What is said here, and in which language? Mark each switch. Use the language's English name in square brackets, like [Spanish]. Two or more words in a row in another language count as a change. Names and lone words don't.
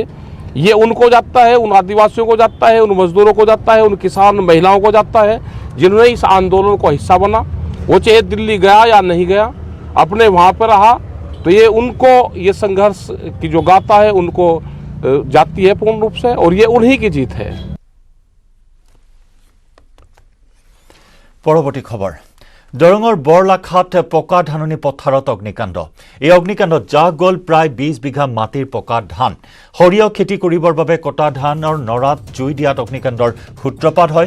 [Hindi] ये उनको जाता है, उन आदिवासियों को जाता है, उन मजदूरों को जाता है, उन किसान महिलाओं को जाता है जिन्होंने इस आंदोलन को हिस्सा बना। वो चाहे दिल्ली गया या नहीं गया, अपने वहाँ पर रहा, तो ये उनको ये संघर्ष की जो गाथा है उनको जाती है पूर्ण रूप से, और ये उन्हीं की जीत है। [Assamese] পৰৱৰ্তী খবৰ। দৰঙৰ বৰলাখাত পকা ধাননি পথাৰত অগ্নিকাণ্ড। এই অগ্নিকাণ্ডত জাহ গ'ল প্ৰায় 20 বিঘা মাটিৰ পকা ধান। সৰিয়হ খেতি কৰিবৰ বাবে কটা ধানৰ নৰাত জুই দিয়াত অগ্নিকাণ্ডৰ সূত্ৰপাত হয়।